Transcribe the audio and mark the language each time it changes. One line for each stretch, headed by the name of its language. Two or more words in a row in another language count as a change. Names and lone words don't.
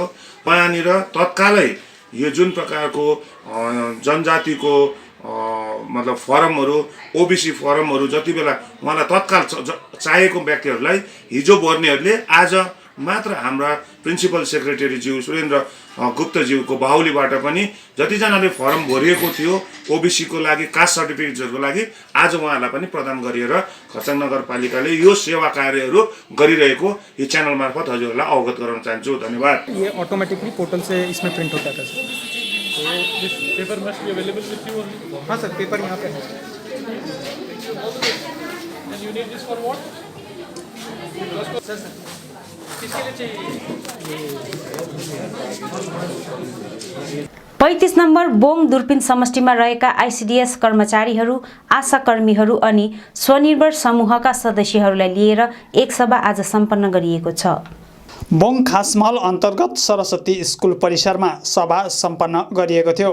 Nepali: यहाँनिर तत्कालै यो जुन प्रकारको जनजातिको मतलब फर्महरू, ओबीसी फर्महरू जति बेला उहाँलाई तत्काल चाहिएको व्यक्तिहरूलाई हिजो भर्नेहरूले आज मात्र हाम्रा प्रिन्सिपल सेक्रेटरीज्यू सुरेन्द्र गुप्तज्यूको बाहुलीबाट पनि जतिजनाले फर्म भरिएको थियो ओबीसीको लागि, कास्ट सर्टिफिकेट्सहरूको लागि आज उहाँहरूलाई पनि प्रदान गरिएर खरसाङ नगरपालिकाले यो सेवा कार्यहरू गरिरहेको यो च्यानल मार्फत हजुरहरूलाई अवगत गराउन चाहन्छु। धन्यवाद।
Hindi: ये ऑटोमेटिकली पोर्टल से इसमें प्रिंट होता था सर।
English: to this paper must be available with you only?
Hindi: हाँ सर, पेपर यहाँ पे है।
English: and you need this for what?
Hindi: सर किसके लिए चाहिए?
Nepali: 35 नम्बर बोङ दुर्पिन समष्टिमा रहेका आइसिडिएस कर्मचारीहरू, आशा कर्मीहरू अनि स्वनिर्भर समूहका सदस्यहरूलाई लिएर एक सभा आज सम्पन्न गरिएको छ। बोङ खासमहल अन्तर्गत सरस्वती स्कुल परिसरमा सभा सम्पन्न गरिएको थियो।